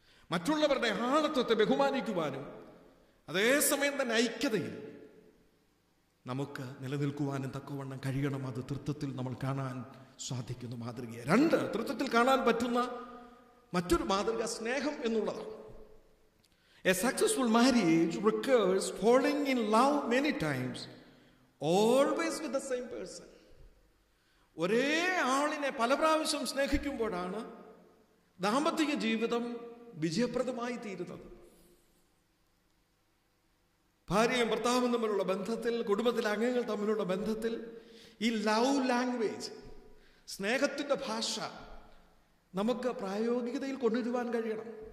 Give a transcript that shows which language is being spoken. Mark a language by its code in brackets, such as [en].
[ml] മറ്റുള്ളവരുടെ ആളത്വത്തെ ബഹുമാനിക്കുവാനും അതേസമയം തന്നെ ഐക്യതയിൽ നമുക്ക് നിലനിൽക്കുവാനും തക്കവണ്ണം കഴിയണം. അത് തൃത്വത്തിൽ നമ്മൾ കാണാൻ സാധിക്കുന്ന മാതൃകയെ. 2, തൃത്വത്തിൽ കാണാൻ പറ്റുന്ന മറ്റൊരു മാതൃക സ്നേഹം എന്നുള്ളതാണ്. [en] A successful marriage requires falling in love many times, always with the same person. [ml] ഒരേ ആളിനെ പല പ്രാവശ്യം സ്നേഹിക്കുമ്പോഴാണ് ദാമ്പത്തിക ജീവിതം വിജയപ്രദമായി തീരുന്നത്. ഭാര്യയും ഭർത്താവും തമ്മിലുള്ള ബന്ധത്തിൽ, കുടുംബത്തിലെ അംഗങ്ങൾ തമ്മിലുള്ള ബന്ധത്തിൽ ഈ [en] love language, [ml] സ്നേഹത്തിൻ്റെ ഭാഷ നമുക്ക് പ്രായോഗികതയിൽ കൊണ്ടുവരുവാൻ കഴിയണം.